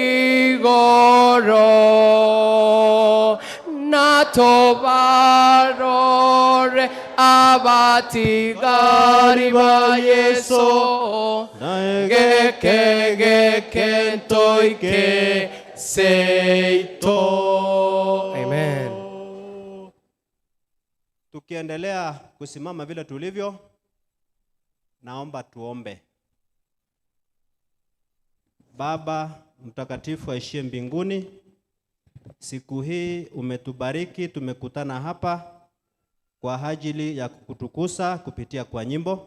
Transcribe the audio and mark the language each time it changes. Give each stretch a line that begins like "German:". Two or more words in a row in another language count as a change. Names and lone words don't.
Gusii: igoro nato barore abatigari ba Yesu geke ntoike seito. Amen.
Swahili: Tukiendelea kusimama vile tulivyo, naomba tuombe. Baba mtakatifu aishie mbinguni, siku hii umetubariki, tumekutana hapa kwa ajili ya kukutukuza kupitia kwa nyimbo.